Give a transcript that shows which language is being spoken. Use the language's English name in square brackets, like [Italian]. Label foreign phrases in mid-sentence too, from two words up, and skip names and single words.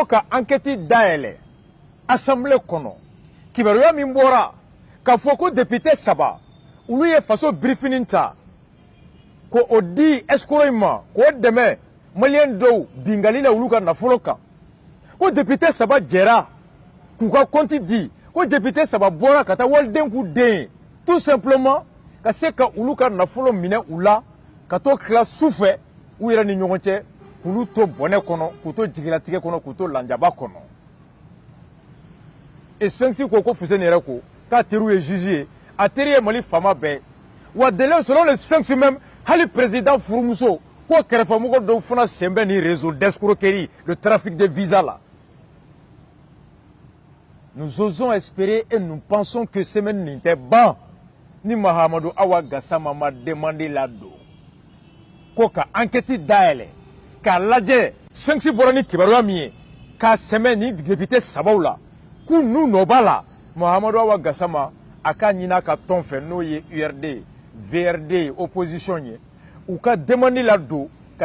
[Bambara] ka enquête dayɛlɛ assemblée kɔnɔ kibaruya min bɔra k'a fɔ ko député 3 olu ye faso briefing ta ko o di escroc in ma k'o dɛmɛ maliyɛn dɔw bingali la olu ka nafolo kan ko député 3 jɛra k'u ka compte di ko député 3 bɔra ka taa waliden k'u den [French] tout simplement [Bambara] ka se ka olu ka nafolo minɛ u la ka to tila sufɛ u yɛrɛ ni ɲɔgɔn cɛ k'olu to bɔnɛ kɔnɔ k'u to jigilatigɛ kɔnɔ k'u to lanjaba kɔnɔ Sphinx ko Fuseni yɛrɛ ko k'a teriw ye juge ye a teri ye Mali faama bɛɛ wa [French] délai selon le Sphinx même [Bambara] hali président furumuso ko kɛrɛfɛmɔgɔ dɔw fana sen bɛ ni [French] réseau d'escroquerie le trafic de visa là. Nous osons espérer et nous pensons que [Bambara] semaine nin tɛ ban ni Mahamadou Awa Gassama ma demandé la do ko ka enquête dayɛlɛ k'a lajɛ Sphinx bɔra ni kibaruya min ye k'a sɛmɛ ni député 3 la k'u n'u nɔ b'a la Mahamadou Awa Gassama a ka ɲin'a ka tɔn fɛ n'o ye URD VRD opposition ye u ka demande la do ka